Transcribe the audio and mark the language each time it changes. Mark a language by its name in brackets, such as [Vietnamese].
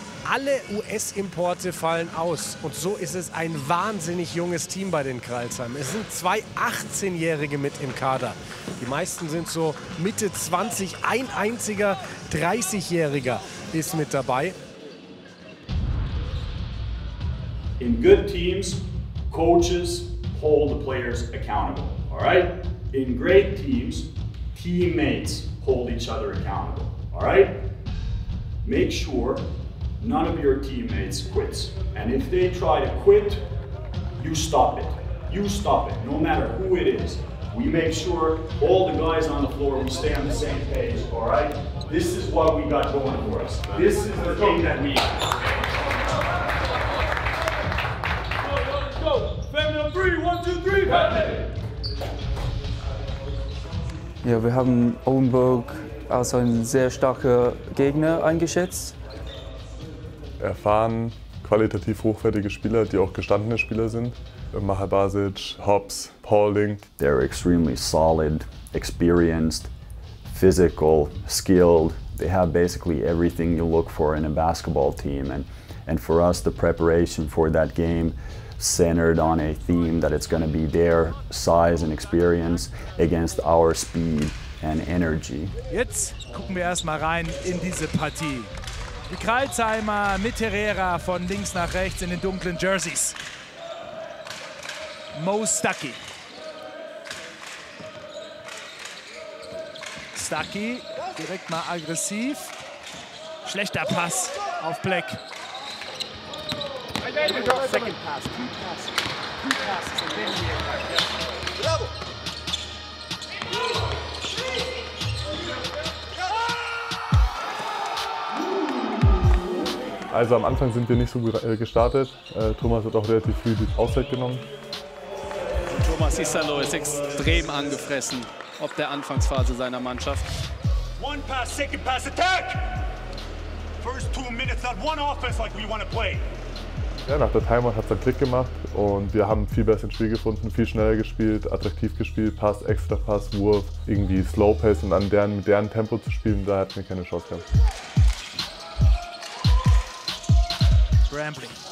[German] Alle US-Importe fallen aus und so ist es ein wahnsinnig junges Team bei den Crailsheim. Es sind 2 18-Jährige mit im Kader. Die meisten sind so Mitte 20, ein einziger 30-Jähriger ist mit dabei. [English] In good teams, coaches hold the players accountable, all right? In great teams, teammates hold each other accountable, all right? Make sure none of your teammates quits. And if they try to quit, you stop it. You stop it, no matter who it is. We make sure all the guys on the floor, we stay on the same page, all right? This is what we got going for us. This is the thing that we [German] Ja, wir haben Owenburg als ein sehr starker Gegner eingeschätzt. Erfahren, qualitativ hochwertige Spieler, die auch gestandene Spieler sind. Maher Basic, Hobbs, Paulding. [English] They're extremely solid, experienced, physical, skilled. They have basically everything you look for in a basketball team. And for us, the preparation for that game centered on a theme that it's going to be their size and experience against our speed and energy. [German] Jetzt gucken wir erstmal rein in diese Partie. Die Crailsheimer mit Herrera von links nach rechts in den dunklen Jerseys. Mo Stuckey. Stuckey direkt mal aggressiv. Schlechter Pass auf Black. [English] Second pass, two passes, and then Bravo! [German] Also am Anfang sind wir nicht so gut gestartet. Thomas hat auch relativ früh die Auszeit genommen. Thomas Isalo ist extrem angefressen ob der Anfangsphase seiner Mannschaft. [English] One pass, second pass, attack! First 2 minutes, not one offense like we want to play. [German] Ja, nach der Timeout hat es dann Klick gemacht und wir haben viel besser ins Spiel gefunden, viel schneller gespielt, attraktiv gespielt, Pass, Extra Pass, Wurf, irgendwie Slow Pace und mit deren Tempo zu spielen, da hatten wir keine Chance gehabt. Brambley.